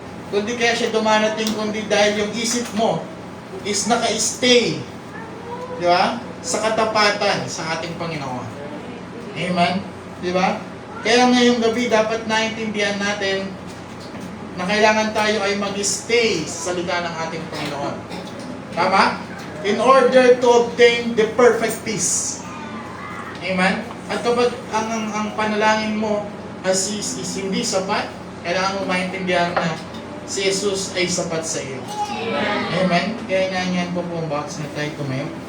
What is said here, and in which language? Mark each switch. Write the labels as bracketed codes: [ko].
[tl] Kundi kaya siya dumarating kundi dahil yung isip mo is naka-stay, di ba? Sa katapatan sa ating Panginoon. Amen? Di ba? Kaya ngayong gabi dapat naintindihan natin na kailangan tayo ay mag-stay sa salita ng ating Panginoon. Tama? [en] In order to obtain the perfect peace. Amen? [tl] At kapag ang panalangin mo is hindi sapat, kailangan mo maintindihan na si Jesus ay sapat sa iyo. Amen? Kaya nanyan po ang box na tayo tumayo.